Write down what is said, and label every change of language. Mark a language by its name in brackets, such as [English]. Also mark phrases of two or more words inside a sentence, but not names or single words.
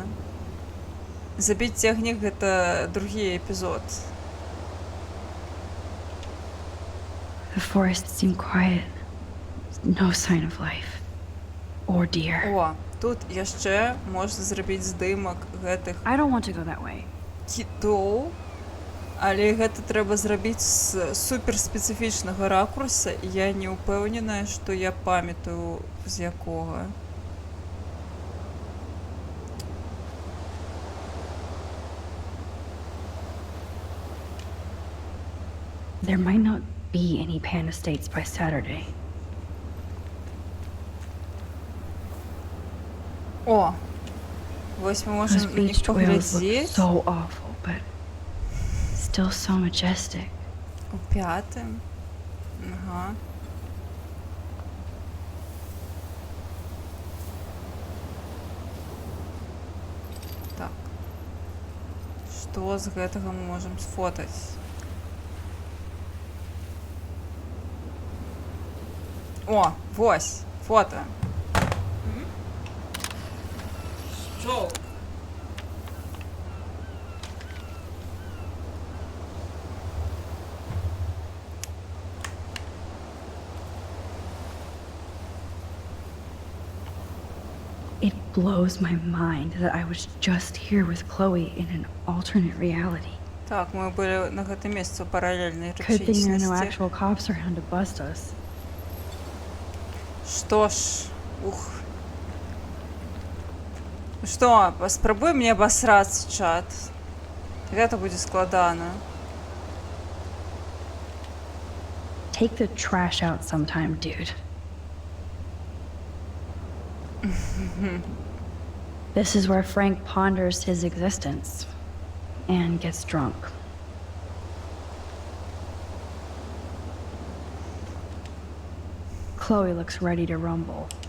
[Belarusian] Забіць цягнік гэта другі эпізод. [English] The forest seemed quiet. No sign of life. Or deer. [Belarusian] О, тут яшчэ можна зрабіць здымак гэтых [English] I don't want to go that way. [Belarusian] кітоў, але гэта трэба зрабіць з суперспецыфічнага ракурса, і я не ўпэўненая, што я памятаю з якога. [English] There might not be any Pan Estates by Saturday. [Belarusian] О, вось мы [English] Those [Belarusian] можем на них [English] beached whales look [Belarusian] паглядзець. [English] so awful, but still so majestic. [Belarusian] У пятым. Ага. Так. Што з гэтага мы можам сфотаць? О, вось, фото. Што? [English] It blows my mind that I was just here with Chloe in an alternate reality. [Belarusian] Так, мы былі на гэтым месцы ў паралельнай [English] Good thing there are no [Belarusian] рэчаіснасці. [English] actual cops around to bust us. [Belarusian] Што ж, ух. Што, паспрабуй мне абасрацца, чат. Гэта будзе складана. [English] Take the trash out sometime, dude. This is where Frank ponders his existence and gets drunk. Chloe looks ready to rumble.